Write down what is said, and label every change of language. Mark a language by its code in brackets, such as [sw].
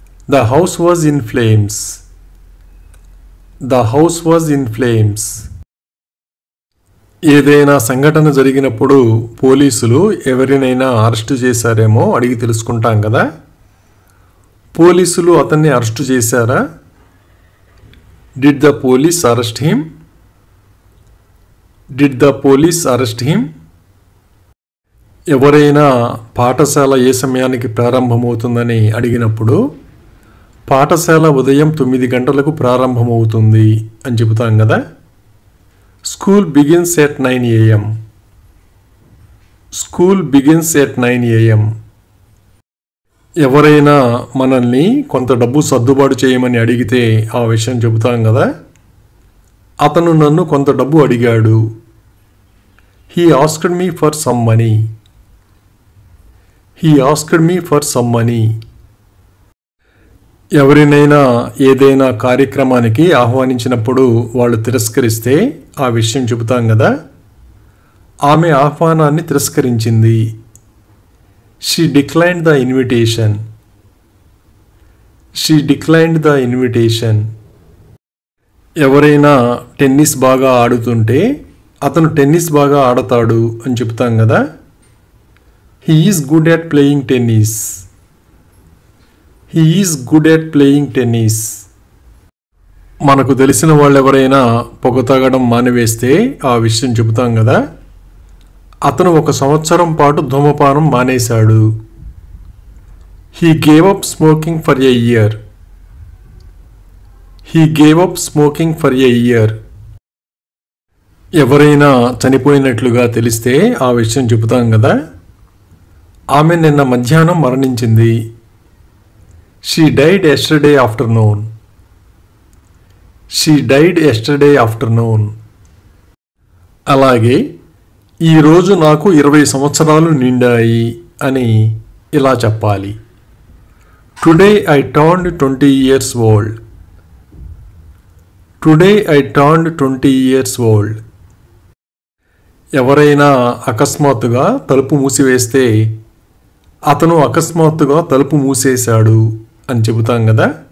[en] The house was in flames. The house was in flames. [te] ఏదైనా సంఘటన జరిగినప్పుడు పోలీసులు ఎవరినైనా అరెస్టు చేశారేమో అడిగి తెలుసుకుంటాం కదా. పోలీసులు అతన్ని అరెస్టు చేశారా? [en] Did the police arrest him? Did the police arrest him? [te] ఎవరైనా పాఠశాల ఏ సమయానికి ప్రారంభమవుతుందని అడిగినప్పుడు పాఠశాల ఉదయం 9 గంటలకు ప్రారంభమవుతుంది అని చెబుతాం కదా. [en] School begins at 9 a.m. School begins at 9 a.m. [te] ఎవరైనా మనల్ని కొంత డబ్బు సర్దుబాటు చేయమని అడిగితే ఆ విషయం చెబుతాం కదా. అతను నన్ను కొంత డబ్బు అడిగాడు. [en] He asked me for some money. He asked me for some money. [te] ఎవరినైనా ఏదైనా కార్యక్రమానికి ఆహ్వానించినప్పుడు వాళ్ళు తిరస్కరిస్తే ఆ విషయం చెబుతాం కదా. ఆమె ఆహ్వానాన్ని తిరస్కరించింది. [en] She declined the invitation. She declined the invitation. [te] ఎవరైనా టెన్నిస్ బాగా ఆడుతుంటే అతను టెన్నిస్ బాగా ఆడతాడు అని చెప్తాం కదా. [en] He is good at playing tennis. He is good at playing tennis. [te] మనకు తెలిసిన వాళ్ళు ఎవరైనా పొగ తాగడం మానివేస్తే ఆ విషయం చెబుతాం కదా. అతను 1 సంవత్సరం పాటు ధూమపానం మానేశాడు. [en] He gave up smoking for a year. He gave up smoking for a year. [te] ఎవరైనా చనిపోయినట్లుగా తెలిస్తే ఆ విషయం చెబుతాం కదా. ఆమె నిన్న మధ్యాహ్నం మరణించింది. [en] She died yesterday afternoon. She died yesterday afternoon. [te] అలాగే ఈరోజు నాకు 20 సంవత్సరాలు నిండాయి అని ఇలా చెప్పాలి. [en] Today I turned 20 years old. Today I turned 20 years old. [te] ఎవరైనా అకస్మాత్తుగా తలుపు మూసివేస్తే అతను అకస్మాత్తుగా తలుపు మూసేశాడు అని చెబుతాం కదా.